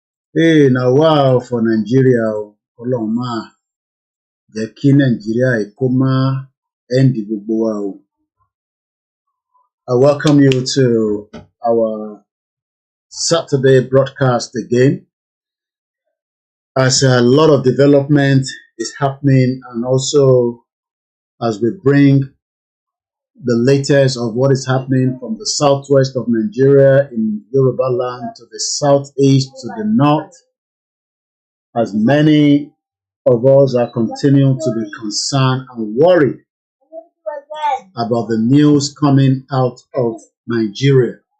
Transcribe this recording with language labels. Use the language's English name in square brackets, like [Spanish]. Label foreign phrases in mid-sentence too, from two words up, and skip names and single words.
[English] Hey, now wow for Nigeria, [Yoruba] Ọlọ́run máa jẹ́ kí Nigeria kó má end gbogbo wa o. [English] I welcome you to our Saturday broadcast again, as a lot of development is happening, and also as we bring the latest of what is happening from the southwest of Nigeria in Yoruba land to the southeast to the north, as many of us are continuing to be concerned and worried about the news coming out of Nigeria.